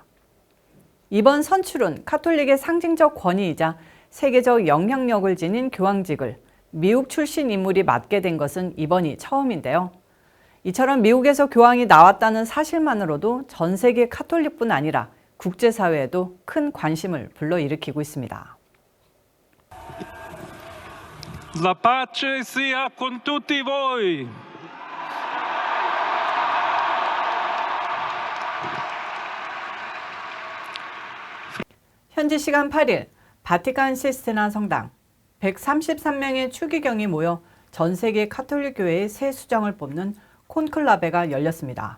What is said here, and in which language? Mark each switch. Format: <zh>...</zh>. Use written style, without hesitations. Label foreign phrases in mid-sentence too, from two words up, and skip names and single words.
<ko>이번 선출은 카톨릭의 상징적 권위이자 세계적 영향력을 지닌 교황직을 미국 출신 인물이 맡게 된 것은 이번이 처음인데요. 이처럼 미국에서 교황이 나왔다는 사실만으로도 전 세계 카톨릭뿐 아니라 국제사회에도 큰 관심을 불러일으키고 있습니다.</ko> <it>La pace sia con tutti voi.</it> <ko>현지 시간 8일 바티칸 시스티나 성당 133명의 추기경이 모여 전 세계 카톨릭 교회의 새 수장을 뽑는 콘클라베가 열렸습니다.</ko>